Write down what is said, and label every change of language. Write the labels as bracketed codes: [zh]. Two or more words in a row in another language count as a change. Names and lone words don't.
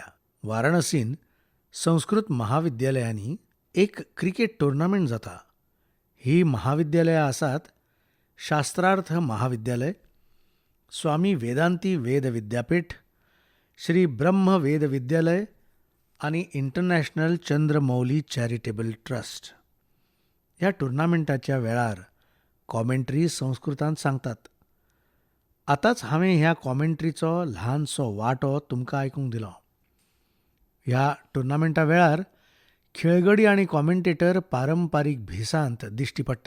[kok] वाराणसीन संस्कृत महाविद्यालयांनी एक क्रिकेट टुर्नामेंट जाता. ही महाविद्यालयां आसात शास्त्रार्थ महाविद्यालय, स्वामी वेदांती वेद विद्यापीठ, श्री ब्रह्म वेद विद्यालय आनी इंटरनॅशनल चंद्रमौली चॅरिटेबल ट्रस्ट. ह्या टुर्नामेंटाच्या वेळार कॉमेंट्री संस्कृतांत सांगतात. आतांच हांवें ह्या कॉमेंट्रीचो ल्हानसो वांटो तुमकां आयकूंक दिलो. ह्या टुर्नामेंटा वेळार खेळगडी आनी कॉमेंटेटर पारंपारीक भेसांत दिश्टी पडटात.